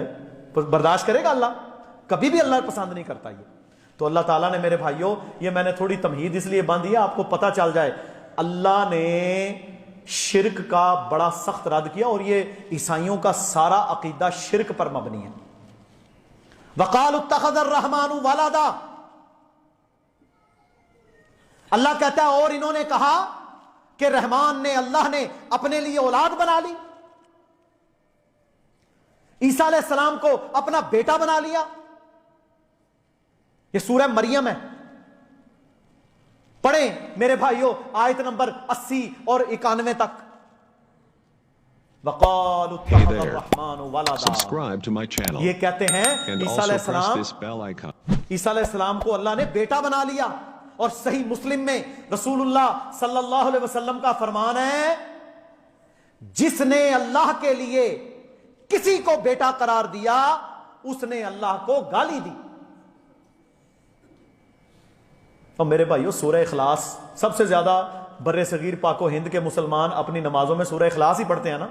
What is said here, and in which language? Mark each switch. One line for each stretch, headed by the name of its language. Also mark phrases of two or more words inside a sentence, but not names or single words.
Hindi: बर्दाश्त करेगा अल्लाह? कभी भी अल्लाह पसंद नहीं करता ये। तो अल्लाह ताला ने, मेरे भाइयों, ये मैंने थोड़ी तमहीद इसलिए बांधी है आपको पता चल जाए, अल्लाह ने शिरक का बड़ा सख्त रद्द किया। और ये ईसाइयों का सारा अकीदा शिरक पर मबनी है।
Arabic: وقال اتخذ الرحمن ولدا,
Hindi: अल्लाह कहता है और इन्होंने कहा कि रहमान ने, अल्लाह ने अपने लिए औलाद बना ली, ईसा अलैहिस्सलाम को अपना बेटा बना लिया। यह सूरह मरियम है, पढ़ें मेरे भाइयों आयत नंबर 80 और 91 तक।
Arabic: وقال اتخذ الرحمن ولدا,
Hindi: ये कहते हैं ईसा अलैहिस्सलाम को अल्लाह ने बेटा बना लिया। और सही मुस्लिम में रसूलुल्लाह
Arabic: صلى الله عليه وسلم
Hindi: का फरमान है, जिसने अल्लाह के लिए किसी को बेटा करार दिया उसने अल्लाह को गाली दी। और मेरे भाइयों सूरह इखलास सबसे ज्यादा बर्रे सगीर पाको हिंद के मुसलमान अपनी नमाजों में सूरह इखलास ही पढ़ते हैं ना।